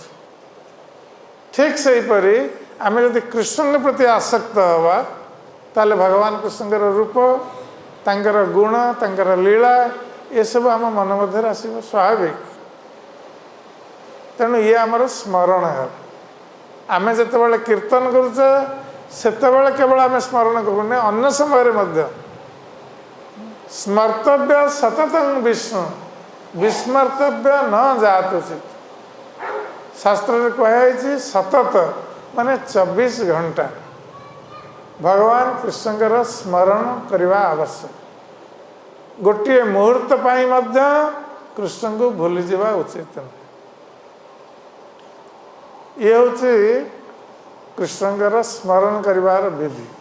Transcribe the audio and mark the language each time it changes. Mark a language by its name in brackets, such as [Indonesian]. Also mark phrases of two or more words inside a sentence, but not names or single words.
[Odia] ଠିକ୍ ସେହିପରି ଆମେ ଯଦି କୃଷ୍ଣଙ୍କ ପ୍ରତି ଆସକ୍ତ ହେବା ତାହେଲେ ଭଗବାନ କୃଷ୍ଣଙ୍କର ରୂପ, ତାଙ୍କର ଗୁଣ, ତାଙ୍କର ଲୀଳା ଏସବୁ ଆମ ମନ ମଧ୍ୟରେ ଆସିବ ସ୍ୱାଭାବିକ। ତେଣୁ ଇଏ ଆମର ସ୍ମରଣ ହେଲା। ଆମେ ଯେତେବେଳେ କୀର୍ତ୍ତନ କରୁଛେ ସେତେବେଳେ କେବଳ ଆମ ସ୍ମରଣ କରୁନେ ଅନ୍ୟ ସମୟ [Sanskrit] स्मर्तव्य सततं विष्णु विस्मर्तव्य न जातुचित। [Odia] ଶାସ୍ତ୍ର କହୁଇ ସତତ ମାନେ 24 ଘଣ୍ଟା ଭଗବାନ କୃଷ୍ଣଙ୍କର ସ୍ମରଣ କରିବା ଆବଶ୍ୟକ। ଗୋଟେ ମୁହୂର୍ତ୍ତ ପାଇଁ ମଧ୍ୟ କୃଷ୍ଣ କୁ ଭୁଲି ଯିବା ଉଚିତ ନୁହେଁ। ଏ ହିଁ କୃଷ୍ଣଙ୍କର ସ୍ମରଣ କରିବାର ବିଧି।